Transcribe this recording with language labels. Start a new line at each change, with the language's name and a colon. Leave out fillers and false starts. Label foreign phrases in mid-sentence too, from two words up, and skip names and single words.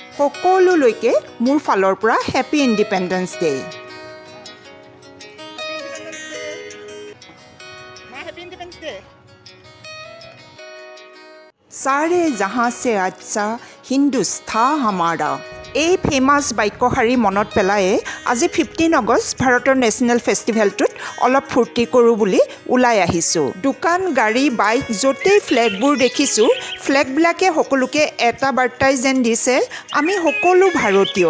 Assamese: সকলোলৈকে মোৰ ফালৰ পৰা
English: happy independence day.
Hindi: सारे जहाँ से अच्छा हिंदुस्तान हमारा
Assamese: এই ফেমাছ বাক্যশাৰী মনত পেলায়ে আজি 15 আগষ্ট ভাৰতৰ নেশ্যনেল ফেষ্টিভেলটোত অলপ ফূৰ্তি কৰোঁ বুলি ওলাই আহিছোঁ। দোকান গাড়ী বাইক য'তেই ফ্লেগবোৰ দেখিছোঁ ফ্লেগবিলাকে সকলোকে এটা বাৰ্তাই যেন দিছে আমি সকলো ভাৰতীয়।